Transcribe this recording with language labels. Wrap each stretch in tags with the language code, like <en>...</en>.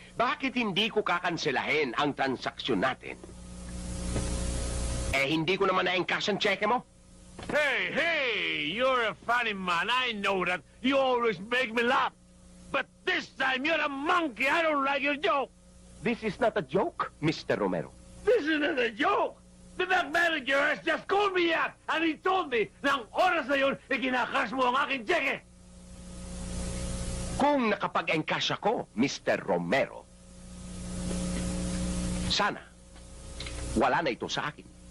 <tl>Bakit hindi ko kakanselahin ang transaksyon natin? Eh, hindi ko naman na-encash ang cheque mo.</tl> <en>Hey, you're a funny man. I know that. You always make me laugh. But this time, you're a monkey. I don't like your joke. This is not a joke, Mr. Romero. This isn't a joke. The bank manager has just called me up and he told me</en> <tl>na ang oras na yun, ikinakash mo ang aking cheque. Kung nakapag-encash ako, Mr. Romero, sana wala na ito sa akin.</tl>